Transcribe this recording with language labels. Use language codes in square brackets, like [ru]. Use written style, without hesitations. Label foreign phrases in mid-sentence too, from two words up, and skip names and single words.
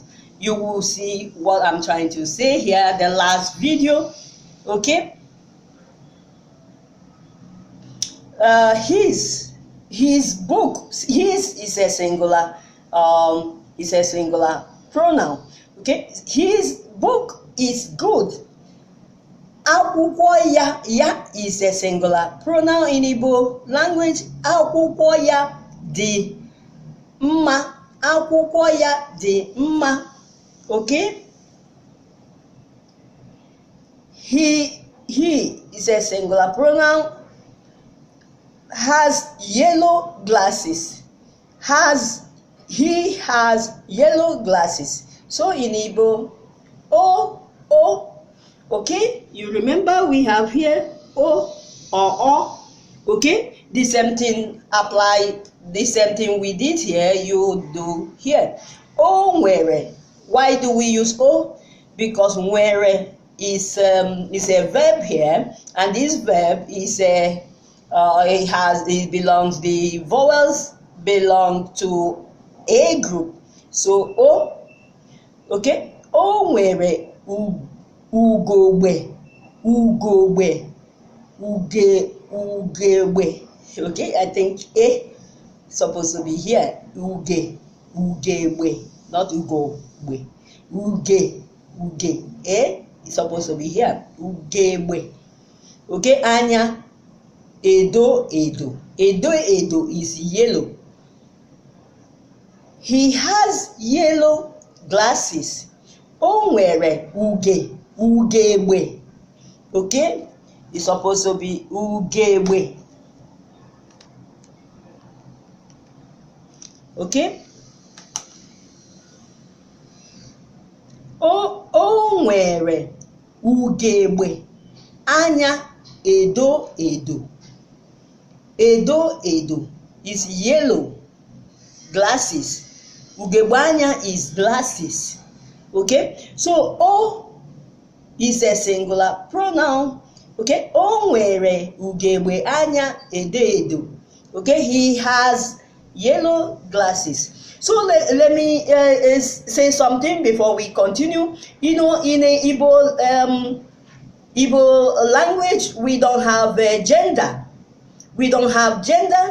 [en] You will see what I'm trying to say here, the last video. Okay, his book, his is a singular pronoun. Okay, his book is good. [ig] Akwụkwọ ya [en] is a singular pronoun in Igbo language. [ig] Akwụkwọ ya dị mma. Akwụkwọ ya dị mma. [en] Okay? He is a singular pronoun. Has yellow glasses. He has yellow glasses. So in Igbo, O. Okay, you remember we have here O or O. Okay, the same thing apply, the same thing we did here, you do here. [ig] O nwere. [en] Why do we use O? Because nwere is a verb here, and this verb is the vowels belong to A group. [ig] So O, okay, O nwere ugogbe. [en] Okay, I think A supposed to be here. [ig] Ugegbe, not ugogbe. [en] Uge. A is supposed to be here. Ugegbe. Okay, anya. Edo is yellow. He has yellow glasses. [ig] O nwere ugegbe. [en] Okay, it's supposed to be ugegbe. [ig] Okay, o nwere ugegbe anya edo [en] is yellow. Glasses, [ig] ugegbe anya [en] is glasses. Okay, so O is a singular pronoun. [ig] Okay, o nwere ugegbe anya edo edo. [en] Okay, he has yellow glasses. So let me say something before we continue. You know, in a Igbo language, we don't have gender. We don't have gender.